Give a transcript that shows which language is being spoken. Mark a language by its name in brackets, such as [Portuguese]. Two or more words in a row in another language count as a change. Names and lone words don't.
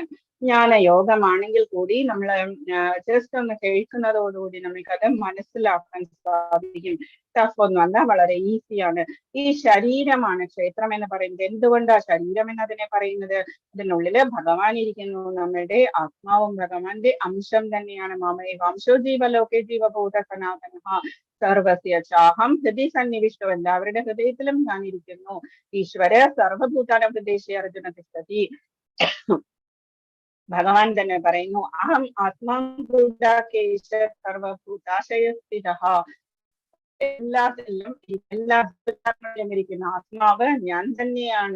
[Malayalam] ജ്ഞാനയോഗമാണെങ്കിൽ കൂടി നമ്മൾ ജസ്റ്റ് ഒന്ന് കേൾക്കുന്നതോടുകൂടി നമുക്കത് മനസ്സിലാക്കാൻ സാധിക്കും. ടഫ് ഒന്നുമല്ല, വളരെ ഈസിയാണ്. ഈ ശരീരമാണ് ക്ഷേത്രം എന്ന് പറയുന്നത്. എന്തുകൊണ്ടാണ് ശരീരം എന്നതിനെ പറയുന്നത്? ഇതിനുള്ളില് ഭഗവാൻ ഇരിക്കുന്നു. നമ്മളുടെ ആത്മാവും ഭഗവാന്റെ അംശം തന്നെയാണ്. [Sanskrit] മാമേ വംശോ ജീവലോകേ ജീവഭൂത സനാതന സർവസ്യ ചാഹം ഹൃദി സന്നിവിഷ്ടോ, [Malayalam] എല്ലാവരുടെ ഹൃദയത്തിലും ഞാൻ ഇരിക്കുന്നു. [Sanskrit] ഈശ്വര സർവഭൂതാന പ്രദേശി അർജുന തിഷ്ഠതി. [Malayalam] ഭഗവാൻ തന്നെ പറയുന്നു, [Sanskrit] അഹം ആത്മാ ഭൂതാകേശ സർവഭൂതാശയസ്ഥിതഃ. [Malayalam] എല്ലാ ഭൂതാത്മാക്കളിലും ഇരിക്കുന്ന ആത്മാവ് ഞാൻ തന്നെയാണ്.